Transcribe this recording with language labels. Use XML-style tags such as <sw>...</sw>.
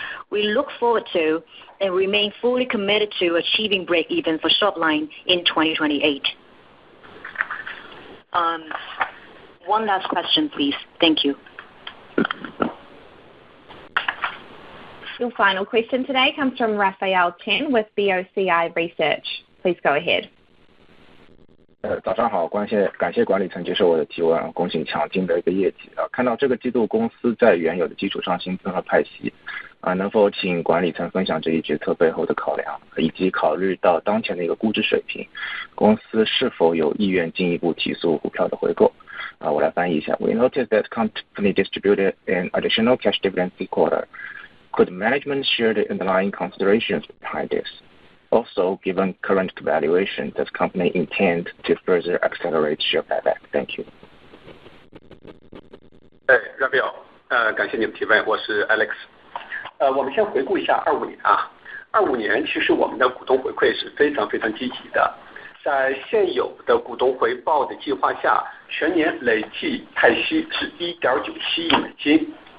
<en>We look forward to and remain fully committed to achieving break even for Shopline in 2028. One last question, please. Thank you. Your final question today comes from Raphael Chen with BOCI Research. Please go ahead.</en> <zh>早上好，感谢管理层接受我的提问，恭喜强劲的一个业绩啊！看到这个季度公司在原有的基础上新增了派息啊，能否请管理层分享这一决策背后的考量，以及考虑到当前的一个估值水平，公司是否有意愿进一步提速股票的回购？啊，我来翻译一下。</zh> <en>We noticed that company distributed an additional cash dividend this quarter. Could management share the underlying considerations behind this? Also, given current valuation, does company intend to further accelerate share buyback? Thank you.</en> <zh>Raphael， 感谢你的提问，我是 Alex。我们先回顾一下25年啊，25年其实我们的股东回馈是非常非常积极的，在现有的股东回报的计划下，全年累计派息是1.97亿美金。</zh>